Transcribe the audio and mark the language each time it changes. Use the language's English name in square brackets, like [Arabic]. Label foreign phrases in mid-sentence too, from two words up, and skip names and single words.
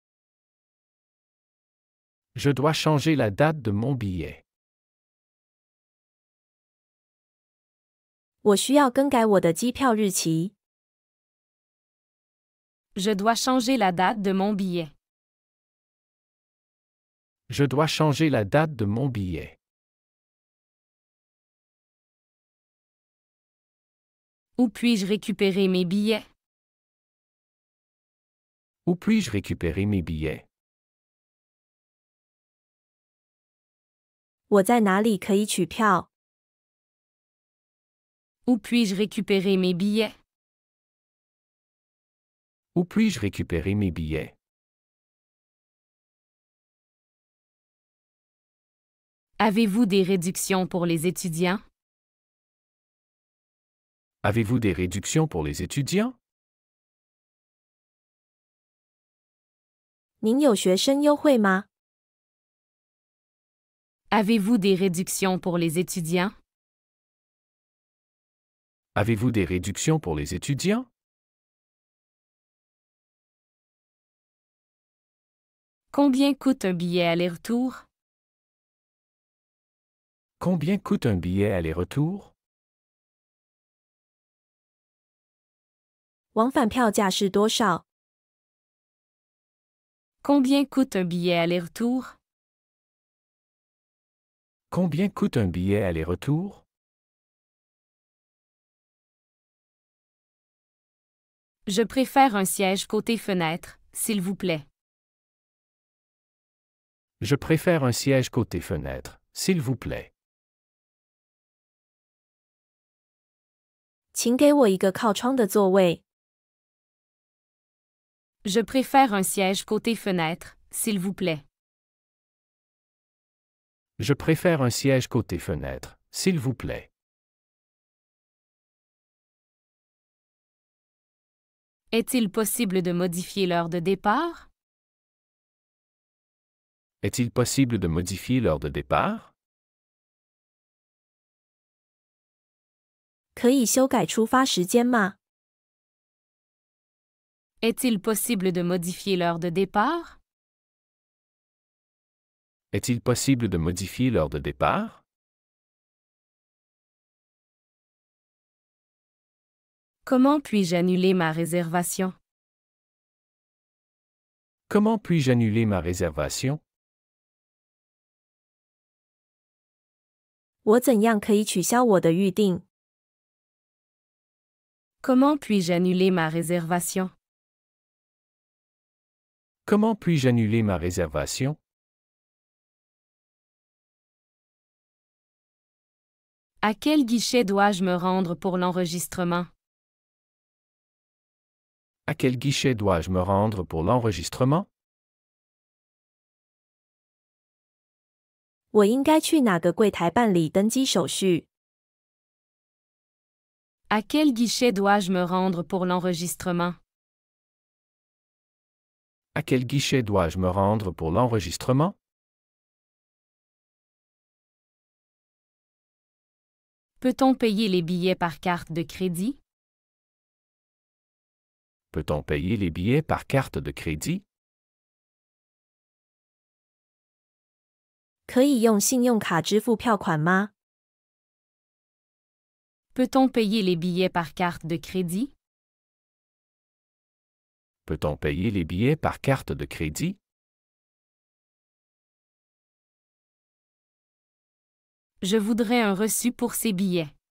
[French] Je dois changer la date de mon billet. [Chinese] 我需要更改我的机票日期。 [French] Je dois changer la date de mon billet. Je dois changer la date de mon billet. Où puis-je récupérer mes billets? Où puis-je récupérer mes billets? [Chinese] 我在哪里可以取票？ [French] Où puis-je récupérer mes billets? Où puis-je récupérer mes billets? Avez-vous des réductions pour les étudiants? Avez-vous des réductions pour les étudiants? [Chinese] 您有学生优惠吗？ [French] Avez-vous des réductions pour les étudiants? Avez-vous des réductions pour les étudiants? Combien coûte un billet aller-retour? Combien coûte un billet aller-retour? [Chinese] 往返票价是多少？ [French] Combien coûte un billet aller-retour? Combien coûte un billet aller-retour? Je préfère un siège côté fenêtre, s'il vous plaît. Je préfère un siège côté fenêtre, s'il vous plaît. [Chinese] 请给我一个靠窗的座位。 [French] Je préfère un siège côté fenêtre, s'il vous plaît. Je préfère un siège côté fenêtre, s'il vous plaît. Est-il possible de modifier l'heure de départ? Est-il possible de modifier l'heure de départ? [Chinese] 可以修改出发时间吗？ [French] Est-il possible de modifier l'heure de départ? Est-il possible de modifier l'heure de départ? Comment puis-je annuler ma réservation? Comment puis-je annuler ma réservation? [Chinese] 我怎样可以取消我的预定？ [French] Comment puis-je annuler ma réservation? Comment puis-je annuler ma réservation? À quel guichet dois-je me rendre pour l'enregistrement? À quel guichet dois-je me rendre pour l'enregistrement? [Chinese] 我应该去哪个柜台办理登机手续？ [French] À quel guichet dois-je me rendre pour l'enregistrement? À quel guichet dois-je me rendre pour l'enregistrement? Peut-on payer les billets par carte de crédit? Peut-on payer les billets par carte de crédit? [Chinese] 可以用信用卡支付票款吗？ [French] Peut-on payer les billets par carte de crédit? Peut-on payer les billets par carte de crédit? Je voudrais un reçu pour ces billets.